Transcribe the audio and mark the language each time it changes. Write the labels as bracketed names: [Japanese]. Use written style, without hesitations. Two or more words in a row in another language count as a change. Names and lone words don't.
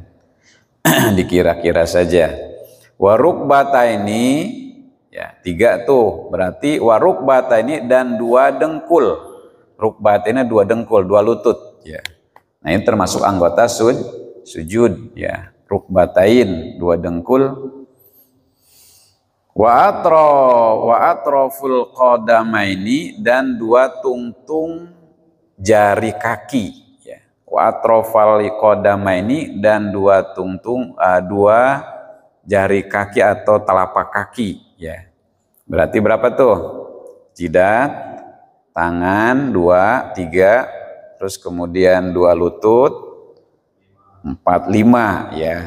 [Indonesian] Dikira-kira saja. Warukbata ini ya 3 tuh berarti warukbata ini dan 2 dengkul. Rukbat ini 2 dengkul, 2 lutut ya. Nah ini termasuk anggota sujud ya. Rukbatain 2 dengkul. [Arabic] وأطراف القدمين [Indonesian] dan 2 tungtung jari kaki ya. [Arabic] وأطراف القدمين [Indonesian] dan 2 tungtung 2 jari kaki atau telapak kaki ya. Berarti berapa tuh? Jidat, tangan 2, 3, terus kemudian 2 lutut, 4, 5 ya.